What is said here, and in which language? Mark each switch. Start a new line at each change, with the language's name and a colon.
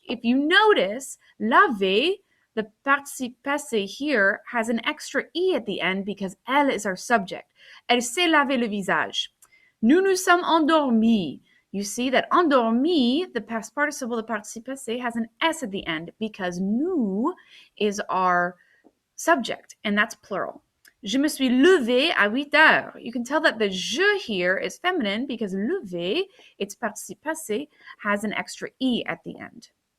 English: If you notice, laver, the participe passé here, has an extra E at the end because elle is our subject.
French: Elle s'est lavé le visage. Nous nous sommes endormis.
English: You see that endormi, the past participle, the participe passé, has an S at the end because nous is our subject, and that's plural.
French: Je me suis levé à 8 heures.
English: You can tell that the je here is feminine because lever, its participe passé, has an extra E at the end.